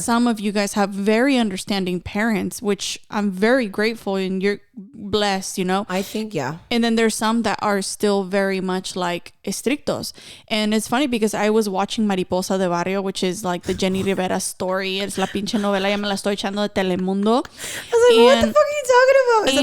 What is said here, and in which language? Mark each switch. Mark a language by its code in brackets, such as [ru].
[en] Some of you guys have very understanding parents, which I'm very grateful and you're blessed, I think, yeah. And then there's some that are still very much like estrictos. And it's funny because I was watching Mariposa de Barrio, which is like the Jenny Rivera story. [es] Es la pinche novela, ya me la estoy echando de Telemundo. [en] I was like, what the fuck are you talking about?